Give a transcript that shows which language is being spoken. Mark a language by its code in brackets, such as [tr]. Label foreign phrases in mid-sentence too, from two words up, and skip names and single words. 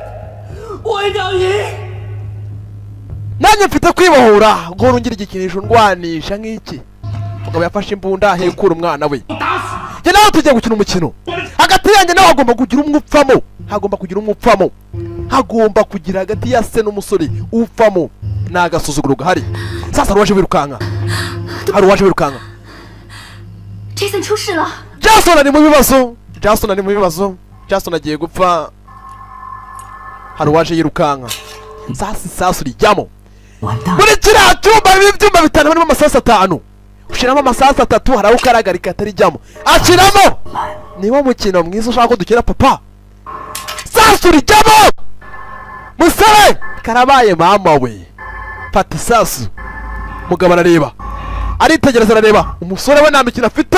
[rw] nanjye mfite kwibohora ngo urungire igikinisho ndwanisha nk'iki umugabo yafashe imbunda ahekura umwana we njye nawe tugiye gukina umukino hagati yanjye nawe hagomba kugira umwupfamo hagomba kugira hagati ya se n'umusore upfamo ni agasuzuguro gahari sasa hari uwaje wirukanka [zh] Jason 出事了 [rw] Jason ari mu bibazo Jason agiye gupfa hari uwaje yirukanka sasa rijyamo muri kiriya cyumba bitanu harimo amasasu 5 ushiramo amasasu 3 hari aho ukaragarika atarijyamo akiramo niwo mukino mwiza ushaka ko dukina papa sasa rijyamo musore karabaye mama we fata isasu mugabo arareba aritegereza arareba umusore we nta mikino